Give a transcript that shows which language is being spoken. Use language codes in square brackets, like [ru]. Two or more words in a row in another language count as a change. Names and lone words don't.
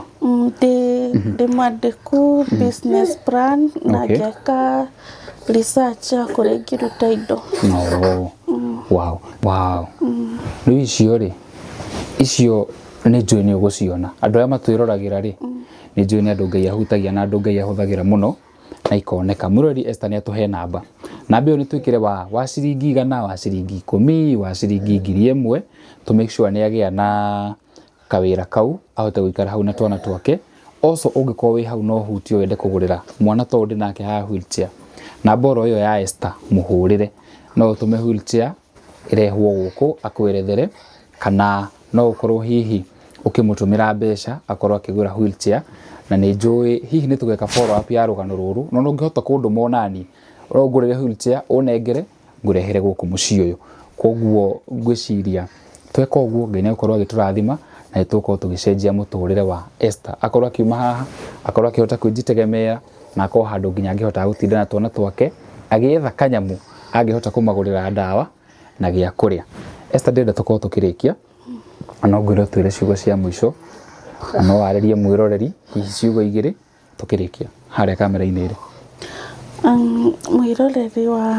[ki] ndi mwandiku [en] business plan [ki] na ngeka research ya kuria ngiruta indo wow riu icio ni njui ni uguciona andu aya matwiragira ri ni njui ni andu Ngai ahutagia na andu Ngai ahuthagira muno na ikoneka mwirori Esther ni atuhe namba iyo ni twikire wa ciringi 100 wa ciringi 10 wa ciringi 1000 [en] to make sure [ki] ni agia na kawira kau ahote guikara hau na twana twake also ungikorwo wi hau no hutio wende kugurira mwana to ndi nake ha wheelchair na boro iyo ya Esther muhurire no tume wheelchair irehwo guku akwerethere kana no ukorwo hihi ukimutumira mbeca akorwo akigura wheelchair na ni njui hihi ni tugeka [en] follow up [ki] ya rugano ruru no ngihota kundu monani urongurire wheelchair unengere ngurehere guku muci uyu koguo ngwiciria tweka uguo Ngai ni ukorwo agiturathima na ituko tugicenjia muturire wa Esther akorwo akiuma haha akorwo akihota kujitegemea na akorwo handu nginya angihota gutinda na twana twake agietha kanyamu angihota kumagurira ndawa na gia kuria Esther ndenda tukorwo tukirikia no ngwire twire ciugo cia mwisho no waririe mwiroreri hihi ciugo igiri tukirikia haria kamera-ini iri mwiroreri wa